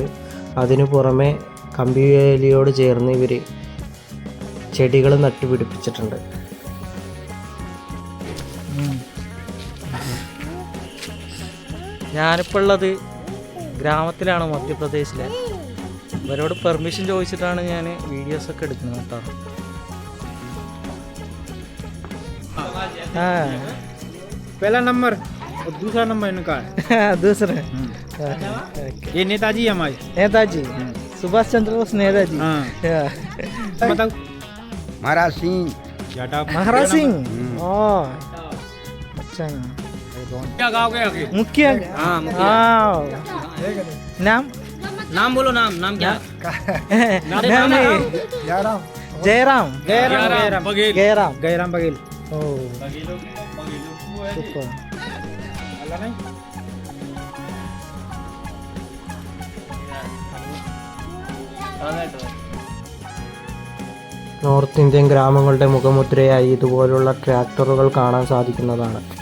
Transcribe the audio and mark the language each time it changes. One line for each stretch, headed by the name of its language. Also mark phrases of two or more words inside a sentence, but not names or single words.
Malayalam: അതിനു പുറമെ കമ്പിവേലിയോട് ചേർന്ന് ഇവർ ചെടികൾ നട്ടുപിടിപ്പിച്ചിട്ടുണ്ട്. ഞാനിപ്പോൾ ഉള്ളത് ഗ്രാമത്തിലാണ്, മധ്യപ്രദേശിലെ. ഇവരോട് പെർമിഷൻ ചോദിച്ചിട്ടാണ് ഞാൻ വീഡിയോസൊക്കെ എടുക്കുന്നത് കേട്ടോ.
Hindi: पहला नंबर और दूसरा नंबर इनका है। दूसरा ये नेताजी है हमारे। नेताजी सुभाष चंद्र बोस नेताजी। बताओ। महाराज सिंह। महाराज सिंह। अच्छा क्या गाँव के मुखिया। नाम नाम बोलो, नाम क्या? नाम जयराम गैराम बघेल।
Malayalam: സൂപ്പർ.
English: North Indian
Malayalam: ഗ്രാമങ്ങളുടെ മുഖമുദ്രയായി ഇതുപോലുള്ള ട്രാക്ടറുകൾ കാണാൻ സാധിക്കുന്നതാണ്.